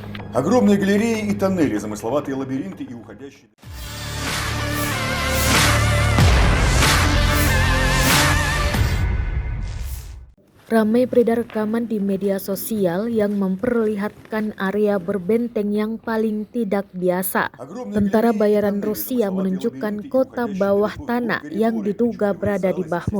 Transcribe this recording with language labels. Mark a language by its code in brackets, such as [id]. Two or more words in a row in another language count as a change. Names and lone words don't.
[ru] Огромные галереи и тоннели, замысловатые лабиринты и уходящие... [id] Ramai beredar rekaman di media sosial yang memperlihatkan area berbenteng yang paling tidak biasa. Tentara bayaran Rusia menunjukkan kota bawah tanah yang diduga berada di Bakhmut.